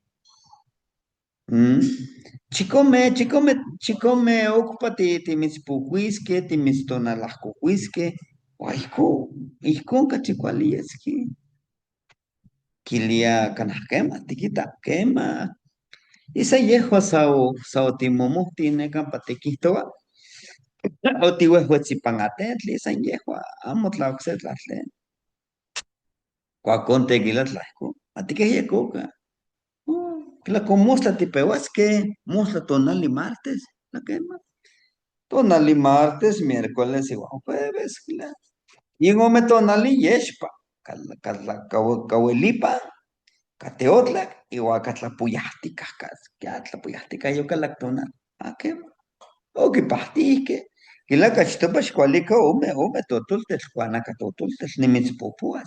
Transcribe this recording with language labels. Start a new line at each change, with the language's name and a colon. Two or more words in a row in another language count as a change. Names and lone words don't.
Eastern Huasteca Nahuatl: Chikome okpa timitzpojuiskej, timitztonalajkojuiskej, ua ijkon kachi kuali yeski. Kilia kanah kema, tikita, kema. Isa yehua sao timomohtin nekampa tikihtoua, otiuehuetzipan atentli, san yehua, amo tlaokse tlatlen. Kuakon tequila tlahko, atikehyekoka. Tlakomostla tipeuaskeh, mostla tonali martes, nakema.
Spanish: Tonali martes, miércoles igual jueves, claro.
Eastern Huasteca Nahuatl: Y ome tonali yexpa, kawelipa, kateotlak, igual katlapuyahtikah, katlapuyahtikah yokalaktonal. Akema. Okipahtihkeh. Kilaka achtopa xikualika ome totoltetl, kuanaka totoltetl nimitzpopuas.